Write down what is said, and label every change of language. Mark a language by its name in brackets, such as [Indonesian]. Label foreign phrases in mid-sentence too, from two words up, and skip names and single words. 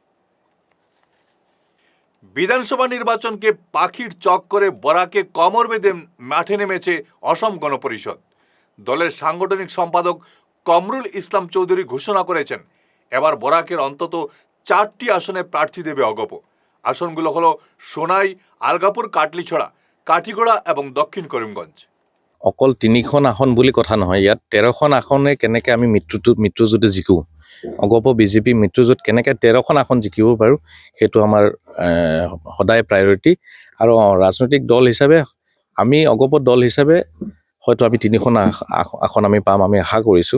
[Bangla] বিধানসভা নির্বাচনকে পাখির চক করে বরাকে কমর বেঁধে মাঠে নেমেছে অসম গণ পরিষদ। দলের সাংগঠনিক সম্পাদক কমরুল ইসলাম চৌধুরী ঘোষণা করেছেন এবার বরাকের অন্তত 4টি আসনে প্রার্থী দেবে অগপ। আসনগুলো হলো সোনাই, আলগাপুর, কাটলিছড়া, কাঠিগড়া এবং দক্ষিণ করিমগঞ্জ। [Assamese] অকল 3খন আসন বুলি কথা নহয়, ইয়াত 13খন আসনে কেনেকৈ আমি মিত্ৰজোঁটে জিকোঁ, অগপ বিজেপি মিত্ৰজোঁট কেনেকৈ 13খন আসন জিকিব পাৰোঁ, সেইটো আমাৰ সদায় প্ৰায়ৰিটি। আৰু ৰাজনৈতিক দল হিচাপে আমি অগপ দল হিচাপে হয়তো আমি 3খন আসন আমি পাম, আমি আশা কৰিছোঁ।